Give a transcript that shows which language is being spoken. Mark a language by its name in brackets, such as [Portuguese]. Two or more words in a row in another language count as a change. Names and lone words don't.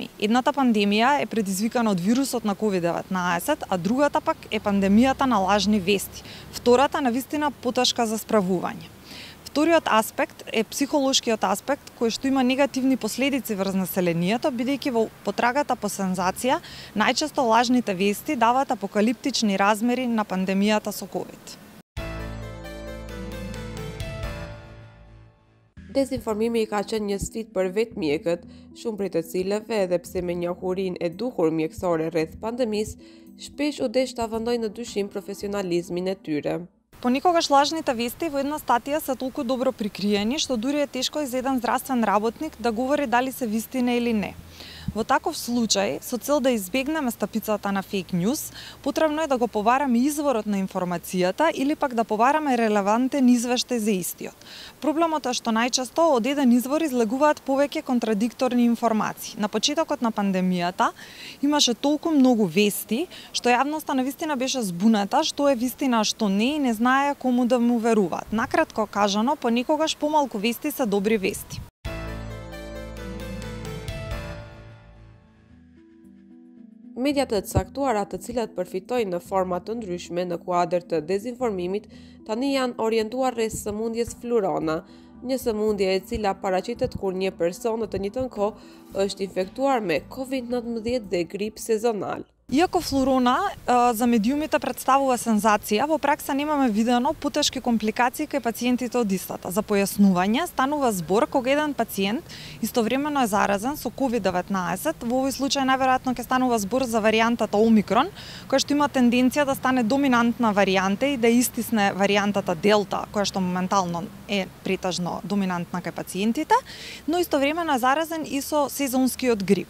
[Macedonian] Едната пандемија е предизвикана од вирусот на COVID-19, а другата пак е пандемијата на лажни вести. Втората навистина потешка за справување. Вториот аспект е психолошкиот аспект, кој што има негативни последици врз населението, бидејќи во потрагата по сензација, најчесто лажните вести даваат апокалиптични размери на пандемијата со COVID. [Albanian] Dezinformimi ka qenë një sfidë për vetë mjekët, shumë prej të cilëve, edhe pse me njohurinë e duhur mjekësore rreth pandemisë, shpesh u desh ta vendojnë në dyshim profesionalizmin e tyre. [Macedonian] Понекогаш лажните вести во една статија се толку добро прикриени, што дури е тешко и за еден здравствен работник да говори дали се вистина или не. Во таков случај, со цел да избегнеме стапицата на [English] fake news, [Macedonian] потребно е да го повараме изворот на информацијата или пак да повараме релевантен извештај за истиот. Проблемот е што најчесто од еден извор излегуваат повеќе контрадикторни информации. На почетокот на пандемијата имаше толку многу вести, што јавноста навистина беше збуната што е вистина, а што не и не знае кому да му веруваат. Накратко кажано, понекогаш помалку вести се добри вести. [Albanian] Mediat të caktuara, të cilat përfitojnë në forma të ndryshme në kuadër të dezinformimit, tani janë orientuar rreth sëmundjes flurona, një sëmundje e cila paraqitet kur një person në të njëjtën kohë është infektuar me COVID-19 dhe grip sezonal. [Macedonian] Иако флурона за медиумите представува сензација, во пракса немаме видено потешки компликации кај пациентите од истата. За појаснување, станува збор кога еден пациент истовремено е заразен со COVID-19, во овој случај најверојатно ќе станува збор за варијантата Омикрон, која што има тенденција да стане доминантна варијанта и да истисне варијантата Делта, која што моментално е претежно доминантна кај пациентите, но истовремено е заразен и со сезонскиот грип.